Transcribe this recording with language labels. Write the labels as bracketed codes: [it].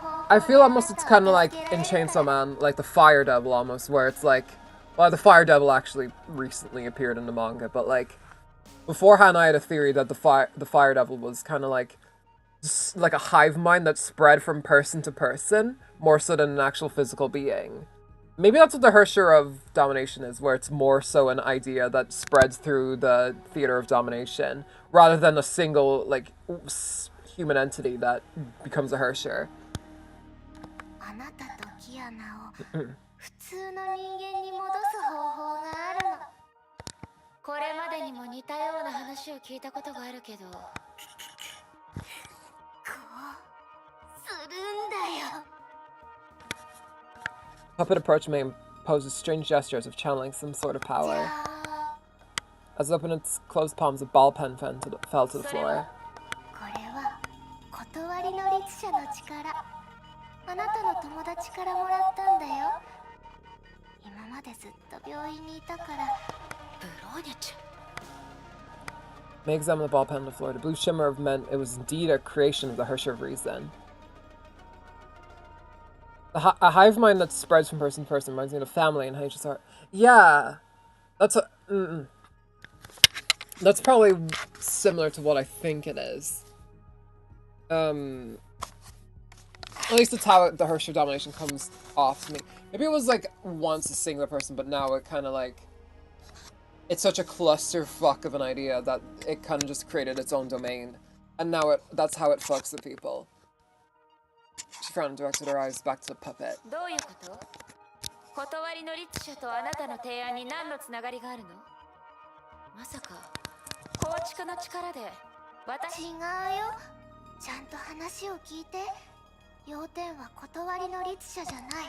[en] I feel almost it's kind of like in Chainsaw Man, like the Fire Devil almost, where it's like, well, the Fire Devil actually recently appeared in the manga, but like, beforehand I had a theory that the Fire Devil was kind of like a hive mind that spread from person to person, more so than an actual physical being. Maybe that's what the Hersher of Domination is, where it's more so an idea that spreads through the theater of domination, rather than a single, like, human entity that becomes a Hersher. [ja] あなたとキアナを普通の人間に戻す方法があるの。これまでにも似たような話を聞いたことがあるけど、こうするんだよ。 [en] Puppet approached me and poses strange gestures of channeling some sort of power. As it opened its closed palms, a ball pen fell to the floor. [ja] これは断りの律者の力。あなたの友達からもらったんだよ。今までずっと病院にいたから。ブローニャちゃん。 [en] May examined the ball pen on the floor. The blue shimmer of meant it was indeed a creation of the Hersher of Reason. A hive mind that spreads from person to person reminds me of family and HSR. Yeah, that's a. That's probably similar to what I think it is. At least it's how the Hersher domination comes off to me. Maybe it was like once a singular person, but now it kind of like. It's such a clusterfuck of an idea that it kind of just created its own domain. And now that's how it fucks with people. She frowned and directed her eyes back to the puppet. [ja] どういうこと？断りの律者とあなたの提案に何のつながりがあるの？まさか構築の力で私。違うよ。ちゃんと話を聞いて。要点は断りの律者じゃない。